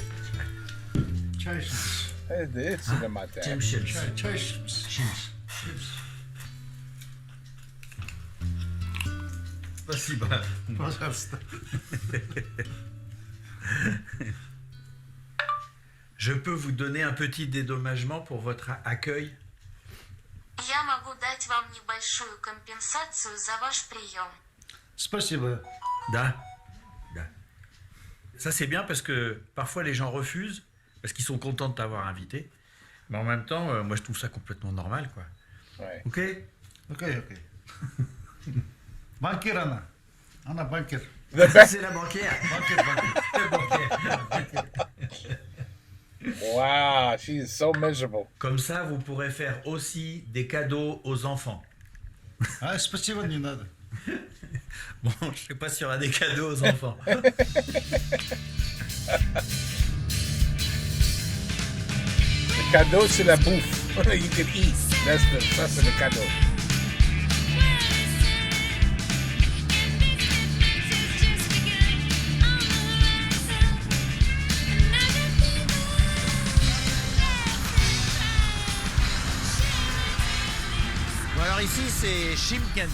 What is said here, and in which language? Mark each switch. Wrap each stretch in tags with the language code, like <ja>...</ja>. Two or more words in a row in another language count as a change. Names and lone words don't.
<en>Чайшинс. It's in my tag. Чайшинс.</en> <ru>Спасибо. Пожалуйста.</ru> <fr>Je peux vous donner un petit dédommagement pour votre accueil?</fr> <ru>Я могу дать вам небольшую компенсацию за ваш прием. Спасибо. Da.</ru> <fr>Ça c'est bien parce que parfois les gens refusent parce qu'ils sont contents de t'avoir invité. Mais en même temps, moi je trouve ça complètement normal, quoi. Ouais. Ok?</fr> <ru>Ok. Банкир она. Она банкир.</ru> <fr>C'est la banquière.</fr> <ru>Банкир.</ru> <en>Wow, she is so miserable.</en> <fr>Comme ça, vous pourrez faire aussi des cadeaux aux enfants.</fr> <ru>А, спасибо, не надо.</ru> <fr>Bon, je sais pas s'il y aura des cadeaux aux enfants. Le cadeau, c'est la bouffe.</fr> <en>You can eat.</en> <fr>Ça, c'est le cadeau. Bon, alors ici, c'est Chimkent.</fr>